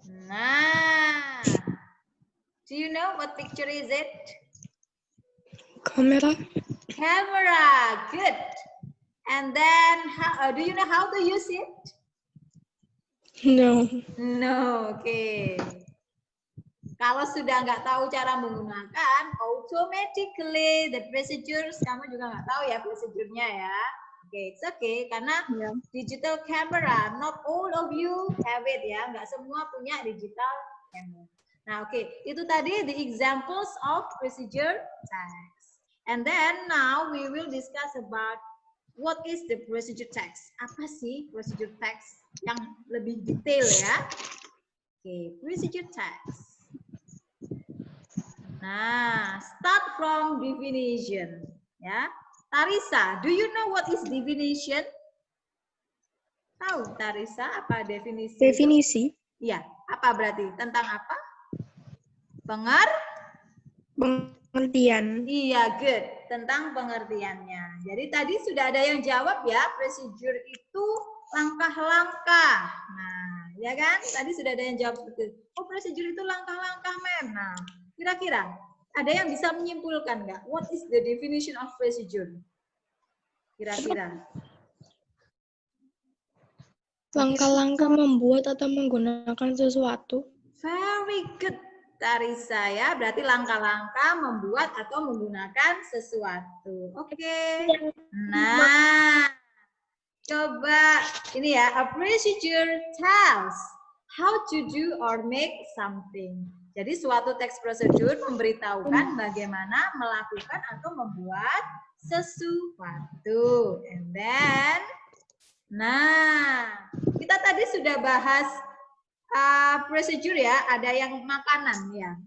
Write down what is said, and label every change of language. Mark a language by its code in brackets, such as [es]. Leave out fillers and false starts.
[en] Nah, do you know what picture is it? [id] Kamera. [en] Camera, good. And then, do you know how to use it? No. No, oke. [id] Kalau sudah nggak tahu cara menggunakan, [en] automatically the procedures, [id] kamu juga nggak tahu ya prosedurnya ya. [en] Oke, it's okay, [id] karena [en] digital camera, not all of you have it ya, [id] nggak semua punya [en] digital camera. Nah, oke, [id] itu tadi [en] the examples of procedure text. And then now we will discuss about what is the procedure text. [id] Apa sih procedure text yang lebih detail ya? [en] Oke, procedure text. Nah, start from definition. Ya, Tarisa, do you know what is definition? [id] Tahu Tarisa apa definisi? Definisi. Iya, apa berarti? Tentang apa? Pengertian. Iya, good. Tentang pengertiannya. Jadi tadi sudah ada yang jawab ya, procedure itu langkah-langkah. Nah, ya kan? Tadi sudah ada yang jawab seperti itu. Oh, procedure itu langkah-langkah, Mem. Nah, kira-kira ada yang bisa menyimpulkan nggak? [en] What is the definition of procedure? [id] Kira-kira. Langkah-langkah membuat atau menggunakan sesuatu. [en] Very good, Tarisa ya. [id] Berarti langkah-langkah membuat atau menggunakan sesuatu. Oke. Nah, coba ini ya. [en] A procedure tells how to do or make something. [id] Jadi suatu teks prosedur memberitahukan bagaimana melakukan atau membuat sesuatu. [en] And then, [id] nah, kita tadi sudah bahas prosedur ya, ada yang makanan ya.